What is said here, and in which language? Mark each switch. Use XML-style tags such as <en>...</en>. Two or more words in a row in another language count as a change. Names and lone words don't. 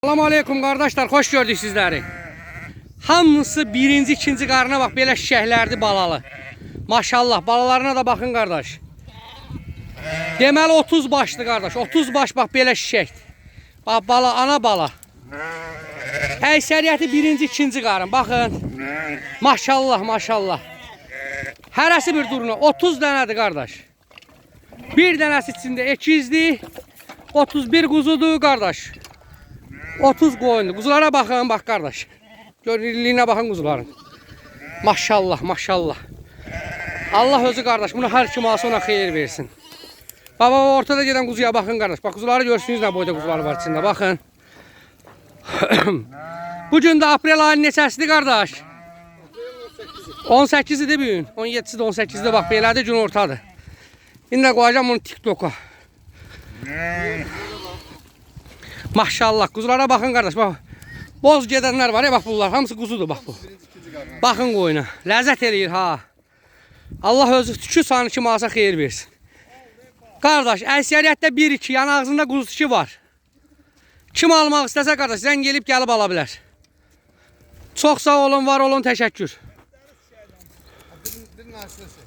<tr>Selamun Aleyküm kardeşler, hoş gördük sizleri.</tr> <az>Hamısı birinci, ikinci qarına bak, belə şişəklərdi balalı. Maşallah, balalarına da bakın kardeş. Deməli 30 başlı kardeş, 30 baş bak belə şişəkdir. Bak bala, ana bala. Əksəriyyəti birinci, ikinci qarın, bakın. Maşallah, maşallah. Hərəsi bir duruna, 30 dənədir kardeş. Bir dənəsi içində ekizdir, 31 quzudur kardeş. 30 qoyundu.</az> <tr>Kuzulara bakın bak kardeş. Görünürlüğüne bakın kuzuların. Maşallah maşallah.</tr> <az>Allah özü kardeş bunu her kim alsa ona xeyir versin.</az> <tr>Baba ortada giden kuzuya bakın kardeş. Bak kuzuları görsünüz ne boyda kuzular var içinde bakın.</tr> <az>Bugün de aprel ayının neçəsidir kardeş? 18'idir bugün. 17'si de 18'de bak belədir gün ortadır. İndi koyacağım bunu TikTok'a.</az> <tr>Maşallah kuzulara bakın kardeş bak.</tr> <az>Boz gedenler var ya bak bunlar hamısı kuzudur bak bu.</az> <tr>Bakın koyuna.</tr> <az>Lezzet eləyir ha. Allah özü tükü sanı kim alsa xeyir versin. Kardeş əksəriyyətdə 1-2 yan ağzında kuzusu var. Kim almaq istəsə kardeş sən gelib ala bilər. Çox sağ olun, var olun, təşəkkür.</az>